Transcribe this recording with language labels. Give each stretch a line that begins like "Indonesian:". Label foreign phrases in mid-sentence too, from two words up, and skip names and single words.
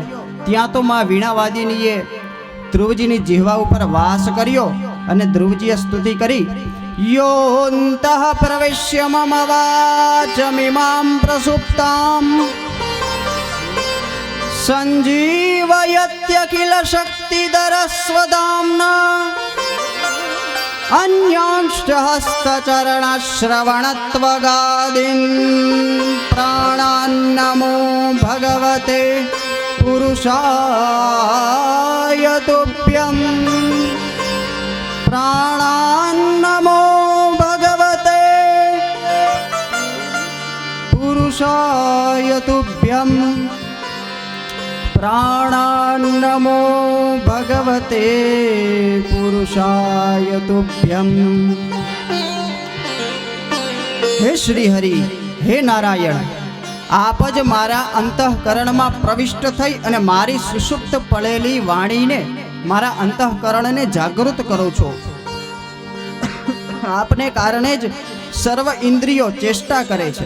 Gujarati: ત્યાં તો માં વીણાવાદિનીએ ધ્રુવજીની જીહવા ઉપર વાસ કર્યો અને ધ્રુવજીએ સ્તુતિ કરી.
Sanskrit: योऽन्तः प्रवेश्य मम वाचमिमां प्रसुप्तां संजीवयत्यखिल शक्तिधरस्वदाम्ना अन्यांश्च हस्तचरणश्रवणत्वगादीन् प्राणान्नमो भगवते पुरुषाय तुभ्यम् प्राणान्नमो भगवते पुरुषाय तुभ्यम् प्राणान्नमो भगवते पुरुषाय तुभ्यम्.
Gujarati: હે શ્રી હરિ, હે નારાયણ, આપ જ મારા અંતઃકરણમાં પ્રવિષ્ટ થઈ અને મારી સુષુપ્ત પડેલી વાણીને, મારા અંતઃકરણને જાગૃત કરો છો. આપને કારણે જ સર્વ ઇન્દ્રિયો ચેષ્ટા કરે છે.